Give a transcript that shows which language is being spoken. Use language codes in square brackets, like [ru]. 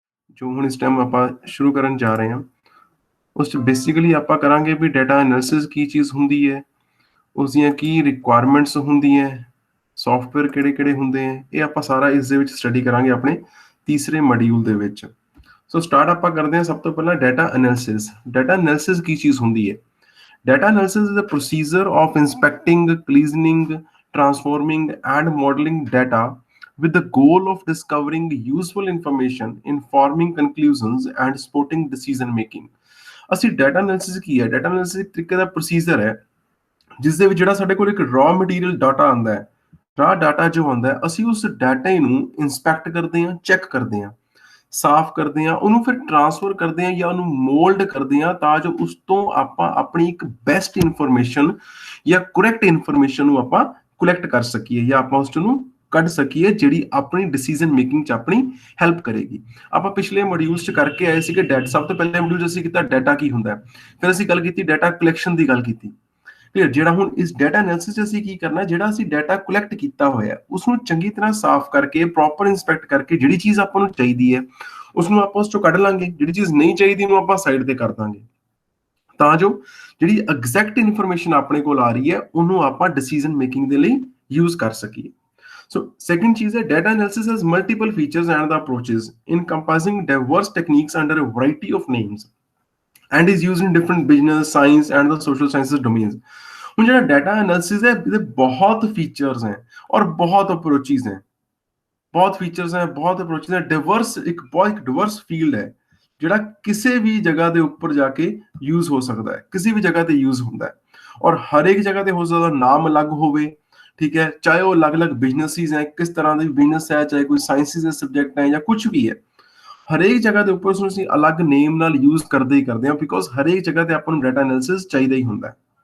[pa] ਜੋ ਹੁਣ ਇਸ ਟਾਈਮ ਆਪਾਂ ਸ਼ੁਰੂ ਕਰਨ ਜਾ ਰਹੇ ਹਾਂ, ਉਸ 'ਚ ਬੇਸਿਕਲੀ ਆਪਾਂ ਕਰਾਂਗੇ ਵੀ ਡਾਟਾ ਐਨਾਲਿਸਿਸ ਕੀ ਚੀਜ਼ ਹੁੰਦੀ ਹੈ, ਉਸ ਦੀਆਂ ਕੀ ਰਿਕੁਆਇਰਮੈਂਟਸ ਹੁੰਦੀਆਂ, ਸੌਫਟਵੇਅਰ ਕਿਹੜੇ-ਕਿਹੜੇ ਹੁੰਦੇ ਹੈ, ਇਹ ਆਪਾਂ ਸਾਰਾ ਇਸ ਦੇ ਵਿੱਚ ਸਟੱਡੀ ਕਰਾਂਗੇ ਆਪਣੇ ਤੀਸਰੇ ਮੋਡਿਊਲ ਦੇ ਵਿੱਚ। ਸੋ ਸਟਾਰਟ ਆਪਾਂ ਕਰਦੇ ਹਾਂ ਸਭ ਤੋਂ ਪਹਿਲਾਂ ਡਾਟਾ ਐਨਾਲਿਸਿਸ। ਡਾਟਾ ਐਨਾਲਿਸਿਸ ਕੀ ਚੀਜ਼ ਹੁੰਦੀ ਹੈ? [en] Data analysis is a procedure of inspecting, cleansing, transforming, and modeling data with the goal of discovering useful information, informing conclusions, and supporting decision making. [pa] ਅਸੀਂ ਡਾਟਾ ਐਨਾਲਿਸਿਸ ਕੀ ਹੈ? Data analysis ਇੱਕ ਤਰੀਕੇ ਦਾ procedure ਹੈ ਜਿਸ ਦੇ ਵਿੱਚ ਜਿਹੜਾ ਸਾਡੇ ਕੋਲ ਇੱਕ ਰॉ ਮਟੀਰੀਅਲ ਡਾਟਾ ਆਉਂਦਾ ਹੈ, ਰॉ ਡਾਟਾ ਜੋ ਆਉਂਦਾ ਹੈ, ਅਸੀਂ ਉਸ ਡਾਟਾ ਨੂੰ ਇੰਸਪੈਕਟ ਕਰਦੇ ਹਾਂ, ਚੈੱਕ ਕਰਦੇ ਹਾਂ, ਸਾਫ਼ ਕਰਦੇ ਹਾਂ, ਉਹਨੂੰ ਫਿਰ ਟ੍ਰਾਂਸਫਰ ਕਰਦੇ ਹਾਂ ਜਾਂ ਉਹਨੂੰ ਮੋਲਡ ਕਰਦੇ ਹਾਂ ਤਾਂ ਜੋ ਉਸ ਤੋਂ ਆਪਾਂ ਆਪਣੀ ਇੱਕ ਬੈਸਟ ਇਨਫੋਰਮੇਸ਼ਨ ਜਾਂ ਕਰੈਕਟ ਇਨਫੋਰਮੇਸ਼ਨ ਨੂੰ ਆਪਾਂ ਕਲੈਕਟ ਕਰ ਸਕੀਏ ਜਾਂ ਆਪਾਂ ਉਸ ਨੂੰ ਕੱਢ ਸਕੀਏ ਜਿਹੜੀ ਆਪਣੀ ਡਿਸੀਜਨ ਮੇਕਿੰਗ 'ਚ ਆਪਣੀ ਹੈਲਪ ਕਰੇਗੀ। ਆਪਾਂ ਪਿਛਲੇ ਮੋਡਿਊਲਸ 'ਚ ਕਰਕੇ ਆਏ ਸੀਗੇ ਸਭ ਤੋਂ ਪਹਿਲੇ ਮੋਡਿਊਲ 'ਚ ਅਸੀਂ ਕੀਤਾ ਡਾਟਾ ਕੀ ਹੁੰਦਾ ਹੈ, ਫਿਰ ਅਸੀਂ ਗੱਲ ਕੀਤੀ ਡਾਟਾ ਕਲੈਕਸ਼ਨ ਦੀ ਗੱਲ ਕੀਤੀ। ਕਲੀਅਰ? ਜਿਹੜਾ ਹੁਣ ਇਸ ਡਾਟਾ ਐਨਾਲਿਸਿਸ 'ਚ ਅਸੀਂ ਕੀ ਕਰਨਾ, ਜਿਹੜਾ ਅਸੀਂ ਡਾਟਾ ਕਲੈਕਟ ਕੀਤਾ ਹੋਇਆ ਉਸ ਨੂੰ ਚੰਗੀ ਤਰ੍ਹਾਂ ਸਾਫ਼ ਕਰਕੇ, ਪ੍ਰੋਪਰ ਇੰਸਪੈਕਟ ਕਰਕੇ, ਜਿਹੜੀ ਚੀਜ਼ ਆਪਾਂ ਨੂੰ ਚਾਹੀਦੀ ਹੈ ਉਸਨੂੰ ਆਪਾਂ ਉਸ ਚੋਂ ਕੱਢ ਲਾਂਗੇ, ਜਿਹੜੀ ਚੀਜ਼ ਨਹੀਂ ਚਾਹੀਦੀ ਉਹਨੂੰ ਆਪਾਂ ਸਾਈਡ ਤੇ ਕਰ ਦਾਂਗੇ ਤਾਂ ਜੋ ਜਿਹੜੀ ਐਗਜ਼ੈਕਟ ਇਨਫੋਰਮੇਸ਼ਨ ਆਪਣੇ ਕੋਲ ਆ ਰਹੀ ਹੈ ਉਹਨੂੰ ਆਪਾਂ ਡਿਸੀਜਨ ਮੇਕਿੰਗ ਦੇ ਲਈ ਯੂਜ਼ ਕਰ ਸਕੀਏ। [en] So second [pa] ਚੀਜ਼ ਹੈ [en] data analysis has multiple features and the approaches encompassing diverse techniques under a variety of names and is used in different business, science and the social sciences domains। [pa] ਹੁਣ ਜਿਹੜਾ data analysis ਹੈ ਇਹਦੇ ਬਹੁਤ features ਹੈ ਔਰ ਬਹੁਤ ਅਪਰੋਚਿਸ ਹੈ, ਬਹੁਤ ਫੀਚਰਸ ਹੈ, ਬਹੁਤ ਅਪਰੋਚਿਸ ਹੈ, ਡਿਵਰਸ ਇੱਕ ਬਹੁਤ ਡਿਵਰਸ ਫੀਲਡ ਹੈ ਜਿਹੜਾ ਕਿਸੇ ਵੀ ਜਗ੍ਹਾ ਦੇ ਉੱਪਰ ਜਾ ਕੇ ਯੂਜ਼ ਹੋ ਸਕਦਾ ਹੈ, ਕਿਸੇ ਵੀ ਜਗ੍ਹਾ ਤੇ ਯੂਜ਼ ਹੁੰਦਾ ਹੈ ਔਰ ਹਰ ਇੱਕ ਜਗ੍ਹਾ ਤੇ ਹੋ ਸਕਦਾ ਨਾਮ ਅਲੱਗ ਹੋਵੇ, ਠੀਕ ਹੈ, ਚਾਹੇ ਉਹ ਅਲੱਗ-ਅਲੱਗ ਬਿਜ਼ਨਸਿਸ ਹੈ, ਕਿਸ ਤਰ੍ਹਾਂ ਦੇ ਬਿਜ਼ਨਸ ਹੈ, ਚਾਹੇ ਕੋਈ ਸਾਇੰਸਿਸ ਦੇ ਸਬਜੈਕਟ ਹੈ ਜਾਂ ਕੁਝ ਵੀ ਹੈ, ਹਰੇਕ ਜਗ੍ਹਾ ਦੇ ਉੱਪਰ ਉਸਨੂੰ ਅਸੀਂ ਅਲੱਗ ਨੇਮ ਨਾਲ ਯੂਜ਼ ਕਰਦੇ ਹੀ ਕਰਦੇ ਹਾਂ ਬਿਕੋਜ਼ ਹਰੇਕ ਜਗ੍ਹਾ ਤੇ ਆਪਾਂ ਨੂੰ ਡਾਟਾ ਐਨਾਲਿਸਿਸ ਚਾਹੀਦਾ ਹੀ ਹੁੰਦਾ ਹੈ।